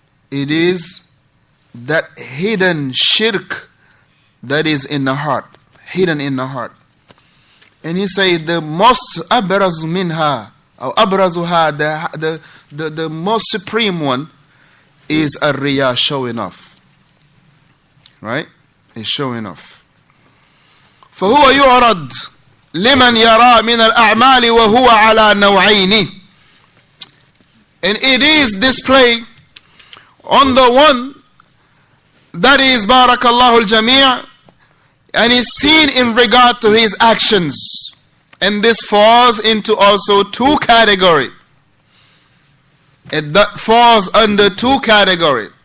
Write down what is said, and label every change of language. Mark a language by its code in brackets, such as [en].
[en] It is that hidden shirk that is in the heart, hidden in the heart. And he say the most abraz minha, or abrazuha, the most supreme one is a riya, showing off. Right? Is showing off. [ar] فهو يعرض لمن يرى من الأعمال وهو على نوعين. [en] And it is displayed on the one that is barakallahu al-jami', and is seen in regard to his actions. And this falls into also two categories. That falls under two categories.